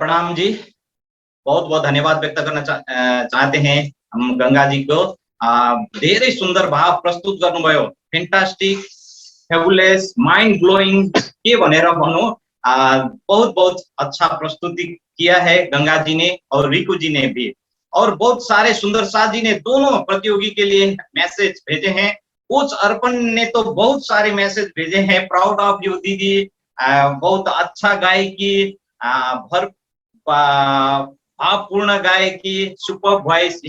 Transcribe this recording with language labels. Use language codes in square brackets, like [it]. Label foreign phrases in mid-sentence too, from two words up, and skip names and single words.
[hi] प्रणाम जी, बहुत बहुत धन्यवाद व्यक्त करना चाहते हैं हम गंगा जी को। [ne] धेरै सुन्दर भाव प्रस्तुत गर्नुभयो, [en] fantastic, fabulous, mind blowing, [ne] के भनेर भनौं। [hi] बहुत बहुत अच्छा प्रस्तुति किया है गंगा जी ने और रिकू जी ने भी, और बहुत सारे सुंदर साथ जी ने दोनों प्रतियोगी के लिए मैसेज भेजे हैं। कोच अर्पण ने तो बहुत सारे मैसेज भेजे हैं, [en] proud of you [hi] दीदी, बहुत अच्छा गायकी, भर भावपूर्ण गायकी, [en] super voice.